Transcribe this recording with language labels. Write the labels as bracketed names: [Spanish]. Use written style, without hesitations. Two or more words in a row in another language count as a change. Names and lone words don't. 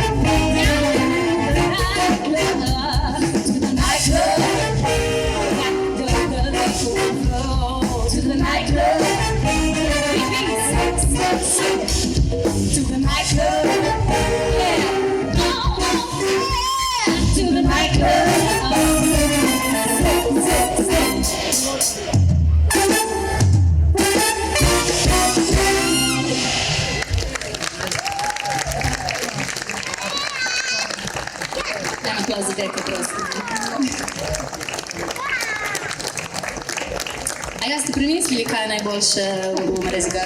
[English] To the nightclub. To the nightclub. To the nightclub, yeah. Oh, yeah. To the nightclub. [Slovenian] Daj aplauz za Deka, prosim. A ja ste premislili, kaj je najboljše v Marezigah?